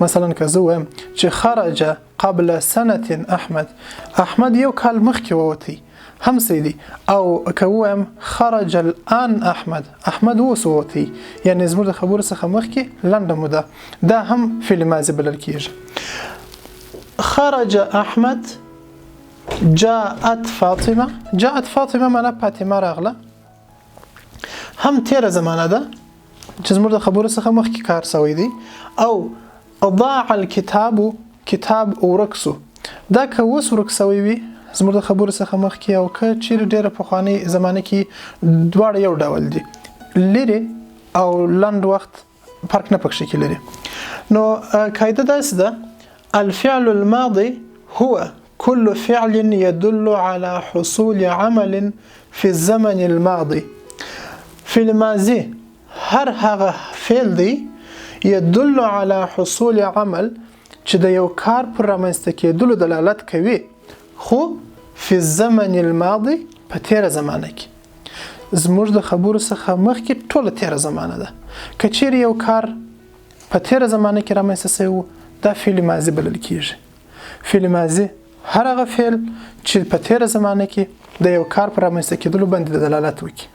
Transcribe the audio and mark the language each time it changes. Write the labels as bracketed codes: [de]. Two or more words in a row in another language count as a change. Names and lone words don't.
[ps] مثلا که زه وایم چې [ar] خرج قبل سنه احمد، [ps] احمد یو کال مخکې ووتی، هم سیدی. او که وایم [ar] خرج الان احمد، [ps] احمد اوس ووتی، یعنی زموږ د خبرو څخه مخکې لنډه موده، دا هم فعل ماضي بلل کیږي. [ar] خرج احمد، جاءت فاطمه. جاءت فاطمه [ps] معنا فاطمه راغله، هم تیره زمانه ده چې زموږ د خبرو څخه مخکې کار شوی دی. او [ar] ضاع الكتاب، [ps] کتاب ورکسو. دا که اوس ورک شوی وي زموږ د خبرو څخه مخکې او که چیرې ډېره پخوانۍ زمانه کې، دواړه یو ډول دي، لرې او لنډ وخت فرق نه پکښې کې لري. نو قاعده داسې ده: [ar] الفعل الماضي هو كل فعل يدل على حصول عمل في الزمن الماضي. [ps] فعل ماضي هر هغه فعل دی [ar] يدل على حصول عمل [ps] چې د یو کار پر رامنځته کېدلو دلالت کوي، خو [ar] فی الزمن الماضي [ps] په تیره زمانه کې. زموږ د خبرو څخه مخکې ټوله تیره زمانه ده. که چیرې یو کار په تیره زمانه کې رامنځته شوی و، دا فعل ماضي بلل کیږي. فعل ماضي هر هغه فعل چې په تیره زمانه کې د یو کار پر رامنځته کېدلو باندې دلالت وکړي.